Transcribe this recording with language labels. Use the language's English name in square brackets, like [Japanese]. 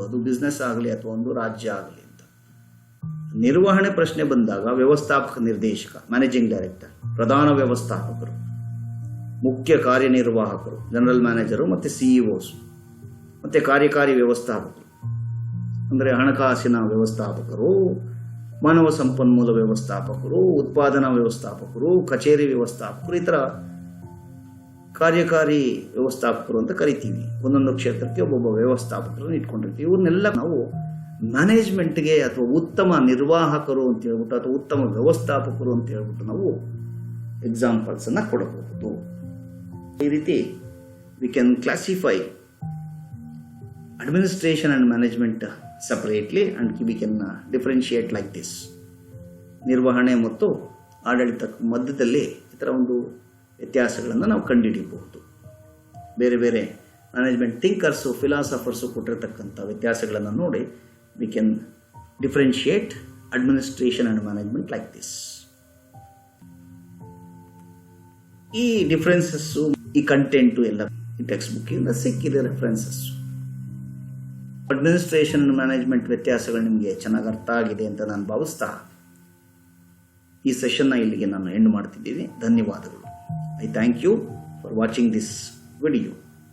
[Kannada] ಅದು ಬಿಸ್ನೆಸ್ ಆಗಲಿ ಅಥವಾ ಒಂದು ರಾಜ್ಯ ಆಗಲಿ ಅಂತ. ನಿರ್ವಹಣೆ ಪ್ರಶ್ನೆ ಬಂದಾಗ ವ್ಯವಸ್ಥಾಪಕ ನಿರ್ದೇಶಕ, ಮ್ಯಾನೇಜಿಂಗ್ ಡೈರೆಕ್ಟರ್, ಪ್ರಧಾನ ವ್ಯವಸ್ಥಾಪಕರು, ಮುಖ್ಯ ಕಾರ್ಯನಿರ್ವಾಹಕರು, ಜನರಲ್ ಮ್ಯಾನೇಜರು, ಮತ್ತು CEOs, ಮತ್ತು ಕಾರ್ಯಕಾರಿ ವ್ಯವಸ್ಥಾಪಕರು ಅಂದರೆ ಹಣಕಾಸಿನ ವ್ಯವಸ್ಥಾಪಕರು, ಮಾನವ ಸಂಪನ್ಮೂಲ ವ್ಯವಸ್ಥಾಪಕರು, ಉತ್ಪಾದನಾ ವ್ಯವಸ್ಥಾಪಕರು, ಕಚೇರಿ ವ್ಯವಸ್ಥಾಪಕರು, ಈ ಥರ ಕಾರ್ಯಕಾರಿ ವ್ಯವಸ್ಥಾಪಕರು ಅಂತ ಕರಿತೀವಿ. ಒಂದೊಂದು ಕ್ಷೇತ್ರಕ್ಕೆ ಒಬ್ಬೊಬ್ಬ ವ್ಯವಸ್ಥಾಪಕರನ್ನು ಇಟ್ಕೊಂಡಿರ್ತೀವಿ. ಇವ್ರನ್ನೆಲ್ಲ ನಾವು ಮ್ಯಾನೇಜ್ಮೆಂಟ್ಗೆ ಅಥವಾ ಉತ್ತಮ ನಿರ್ವಾಹಕರು ಅಂತ ಹೇಳ್ಬಿಟ್ಟು ಅಥವಾ ಉತ್ತಮ ವ್ಯವಸ್ಥಾಪಕರು ಅಂತ ಹೇಳ್ಬಿಟ್ಟು ನಾವು ಎಕ್ಸಾಂಪಲ್ಸನ್ನು ಕೊಡಬಹುದು. ಈ ರೀತಿ [English] We can classify administration and management separately and we can differentiate like this. [Kannada] ನಿರ್ವಹಣೆ ಮತ್ತು ಆಡಳಿತ ಮಧ್ಯದಲ್ಲಿ ಈ ಥರ ಒಂದು ವ್ಯತ್ಯಾಸಗಳನ್ನು ನಾವು ಕಂಡುಹಿಡಿಯಬಹುದು. ಬೇರೆ ಬೇರೆ ಮ್ಯಾನೇಜ್ಮೆಂಟ್ ಥಿಂಕರ್ಸು, ಫಿಲಾಸಫರ್ಸು ಕೊಟ್ಟಿರ್ತಕ್ಕಂಥ ವ್ಯತ್ಯಾಸಗಳನ್ನು ನೋಡಿ [English] We can differentiate administration and management like this. [Kannada] ಈ ಡಿಫ್ರೆನ್ಸಸ್ಸು ಈ ಕಂಟೆಂಟು ಎಲ್ಲ ಈ ಟೆಕ್ಸ್ಟ್ ಬುಕ್ಕಿಂದ ಸಿಕ್ಕಿದೆ ರೆಫರೆನ್ಸಸ್. ಅಡ್ಮಿನಿಸ್ಟ್ರೇಷನ್ ಮ್ಯಾನೇಜ್ಮೆಂಟ್ ವ್ಯತ್ಯಾಸಗಳು ನಿಮಗೆ ಚೆನ್ನಾಗಿ ಅರ್ಥ ಆಗಿದೆ ಅಂತ ನಾನು ಭಾವಿಸ್ತಾ ಈ ಸೆಷನ್ನ ಇಲ್ಲಿಗೆ ನಾನು ಎಂಡ್ ಮಾಡ್ತಿದ್ದೀನಿ. ಧನ್ಯವಾದಗಳು. [English] I thank you for watching this video.